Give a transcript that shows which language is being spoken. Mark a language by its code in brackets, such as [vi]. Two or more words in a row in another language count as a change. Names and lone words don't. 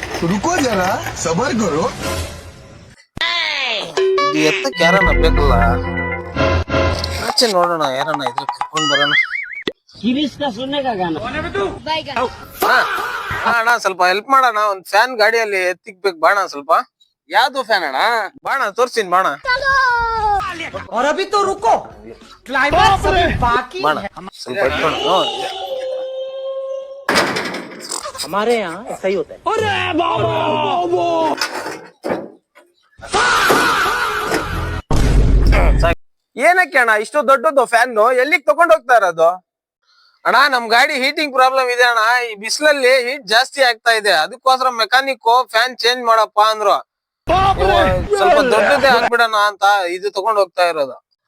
[hi] रुको जरा सबर करो [kn] ಇದು ಎತ್ತಕ್ಕೆ ಯಾರನ್ನ ಬೇಕಲ್ಲ ಆಚೆ ನೋಡೋಣ ಯಾರನ್ನ ಇದ್ರೆ ಕರ್ಕೊಂಡ್ ಬರೋಣ ಹಾ, ಅಣ್ಣ ಸ್ವಲ್ಪ ಹೆಲ್ಪ್ ಮಾಡೋಣ ಒಂದ್ ಫ್ಯಾನ್ ಗಾಡಿಯಲ್ಲಿ ಎತ್ತಿಕ್ಬೇಕು ಬಾಣ ಸ್ವಲ್ಪ ಯಾವ್ದು ಫ್ಯಾನ್ ಅಣ್ಣ? ಬಾಣ ತೋರ್ಸಿನ್ ಬಾಣ [hi] और अभी तो रुको क्लाइमैक्स अभी बाकी [kn] ಬಾಣ [hi] है [kn] ಸ್ವಲ್ಪ ಎತ್ಕೊಂಡು ಹ್ಮ್. [hi] हमारे यहाँ ऐसा ही होता है [kn] ಏನಕ್ಕೆ ಅಣ್ಣ ಇಷ್ಟು ದೊಡ್ಡದು ಫ್ಯಾನ್ ಎಲ್ಲಿಗೆ ತಗೊಂಡ್ ಹೋಗ್ತಾ ಇರೋದು ಅಣ್ಣ ನಮ್ ಗಾಡಿ [en] heating problem [kn] ಇದೆ ಅಣ್ಣ ಈ ಬಿಸಿಲಲ್ಲಿ ಹೀಟ್ ಜಾಸ್ತಿ ಆಗ್ತಾ ಇದೆ ಅದಕ್ಕೋಸ್ಕರ [en] mechanic fan change [kn] ಮಾಡಪ್ಪ ಅಂದ್ರು ನೀವು ಸ್ವಲ್ಪ ದೊಡ್ಡದೇ ಹಾಕ್ಬಿಡೋಣ ಅಂತ ಇದು ತಗೊಂಡ್ ಹೋಗ್ತಾ ಇರೋದು